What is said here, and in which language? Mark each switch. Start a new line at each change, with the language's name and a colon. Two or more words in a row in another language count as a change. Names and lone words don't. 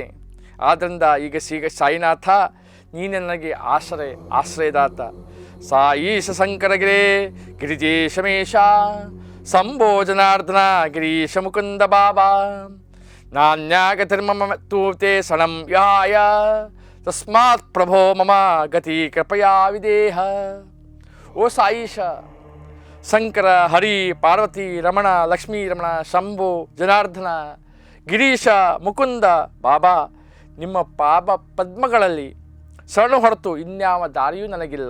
Kannada: ಆದ್ದರಿಂದ ಈಗ ಸಾಯಿನಾಥ, ನೀನೇ ನನಗೆ ಆಶ್ರಯದಾತ.
Sanskrit: ಸಾಯೀಶ ಶಂಕರಗಿರೇ ಗಿರಿಜೇಶಮೇಶ ಸಂಭೋಜನಾರ್ದನ ಗಿರೀಶ ಮುಕುಂದ ಬಾಬಾ ನಾನ್ಯಾಗತಿರ್ಮಮ ತೂತೆ ಶರಣಂ ಯಾಯ ತಸ್ಮಾತ್ ಪ್ರಭೋ ಮಮ ಗತಿ ಕೃಪಯಾ ವಿದೇಹ.
Kannada: ಓ ಸಾಯಿಷ, ಶಂಕರ, ಹರಿ, ಪಾರ್ವತಿ, ರಮಣ, ಲಕ್ಷ್ಮೀ ರಮಣ, ಶಂಭು, ಜನಾರ್ದನ, ಗಿರೀಶ, ಮುಕುಂದ, ಬಾಬಾ, ನಿಮ್ಮ ಪಾಪ ಪದ್ಮಗಳಲ್ಲಿ ಶರಣು ಹೊರತು ಇನ್ಯಾವ ದಾರಿಯೂ ನನಗಿಲ್ಲ.